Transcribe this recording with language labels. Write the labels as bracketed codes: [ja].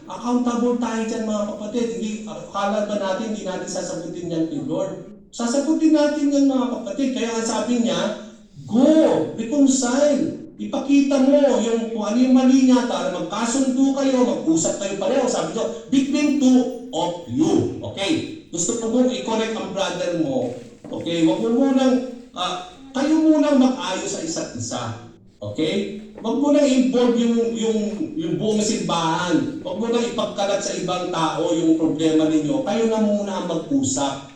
[tl] Accountable tayo dyan, mga kapatid. Hindi, akala ba natin hindi natin sasagutin yan kay Lord? Sasagutin natin yan, mga kapatid. Kaya nga sabi niya, go, reconcile. Ipakita mo yung kung ano yung mali niya, para magkasundo kayo, mag-usap kayo pareho. Sabi niyo, [en] between two of you. [tl] Okay? Gusto mo i-correct ang brother mo. Okay? Huwag mo munang kayo munang mag-ayos sa isa't isa. Okay? Huwag mo nang involve yung buong simbahan. Huwag mo nang ipagkalat sa ibang tao yung problema ninyo. Kayo na muna ang mag-usap.